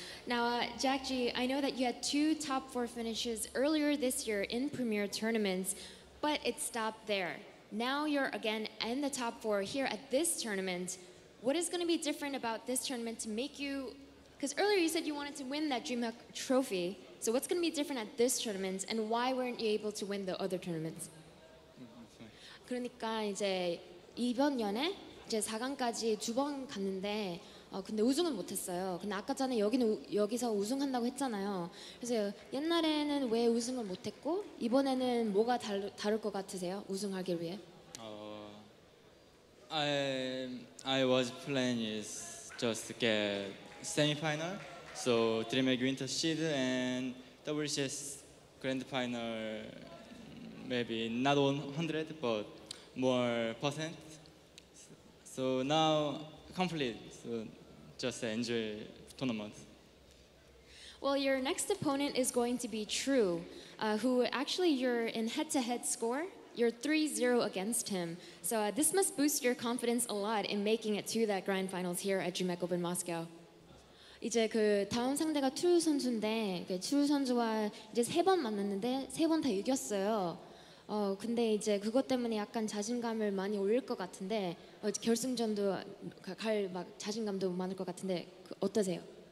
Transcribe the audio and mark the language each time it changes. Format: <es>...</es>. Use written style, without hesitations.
<en>Now, jjakji, I know that you had 2 top 4 finishes earlier this year in premier tournaments, but it stopped there. Now you're again in the top 4 here at this tournament. What is going to be different about this tournament to make you, because earlier you said you wanted to win that DreamHack trophy, so what's going to be different at this tournament, and why weren't you able to win the other tournaments?</en> <ko>그러니까 이제 이번 연에 이제 4강까지 2번 갔는데 근데 우승은 못했어요. 근데 아까 전에 여기서 우승한다고 했잖아요. 그래서 옛날에는 왜 우승을 못했고 이번에는 뭐가 다를 것 같으세요? 우승하기 위해?</ko> <en>I was planning is just to get semi-final, so DreamHack Winter Seed and WCS Grand Final, maybe not 100 but more percent. So now complete. So just enjoy tournament. Well, your next opponent is going to be True, who actually you're in head-to-head score. You're 3-0 against him. So this must boost your confidence a lot in making it to that grand finals here at DreamHack Open Moscow.</en> <ko>이제 그 다음 상대가 True 선수인데 그 True 선수와 이제 3번 만났는데 3번 다 이겼어요. 근데 이제 그것 때문에 약간 자신감을 많이 올릴 것 같은데 결승전도 갈 막 자신감도 많을 것 같은데 어떠세요?</ko>